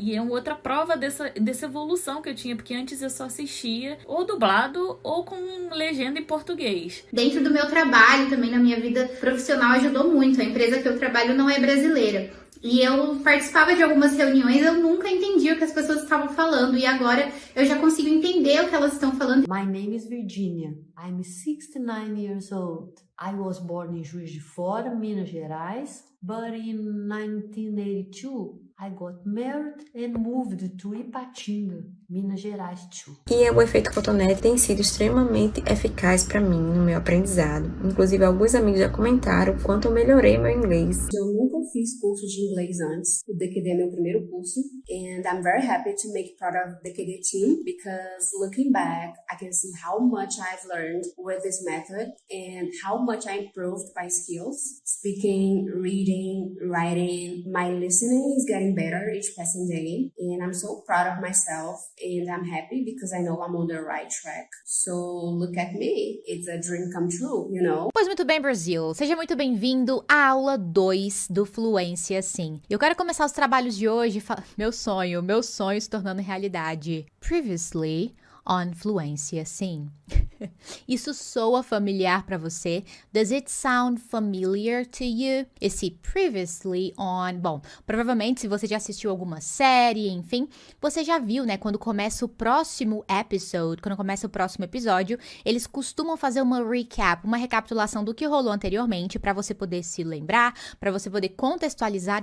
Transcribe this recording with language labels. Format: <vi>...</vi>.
<pt>E é uma outra prova dessa evolução que eu tinha, porque antes eu só assistia ou dublado ou com legenda em português. Dentro do meu trabalho, também na minha vida profissional, ajudou muito. A empresa que eu trabalho não é brasileira. E eu participava de algumas reuniões, eu nunca entendi o que as pessoas estavam falando. E agora eu já consigo entender o que elas estão falando.</pt> <en>My name is Virginia. I'm 69 years old. I was born in Juiz de Fora, Minas Gerais. But in 1982, I got married and moved to Ipatinga, Minas Gerais too.</en> <pt>E o efeito cotonete tem sido extremamente eficaz para mim no meu aprendizado. Inclusive, alguns amigos já comentaram o quanto eu melhorei meu inglês. Eu nunca fiz curso de inglês antes. O DQD é meu primeiro curso.</pt> <en>And I'm very happy to make part of the DQD team because looking back, I can see how much I've learned with this method and how much I improved my skills. Speaking, reading, writing, my listening is getting better each passing day. And I'm so proud of myself and I'm happy because I know I'm on the right track. So look at me. It's a dream come true, you know?</en> <pt>Pois muito bem, Brasil. Seja muito bem-vindo à aula 2 do Fluência Sim. Eu quero começar os trabalhos de hoje, meu sonho se tornando realidade.</pt> <en>Previously on</en> <pt>Fluência Sim. Isso soa familiar para você?</pt> <en>Does it sound familiar to you?</en> <pt>Esse</pt> <en>previously on...</en> <pt>Bom, provavelmente se você já assistiu alguma série, enfim, você já viu, né? Quando começa o próximo episode, quando começa o próximo episódio, eles costumam fazer uma recap, uma recapitulação do que rolou anteriormente para você poder se lembrar, para você poder contextualizar.</pt>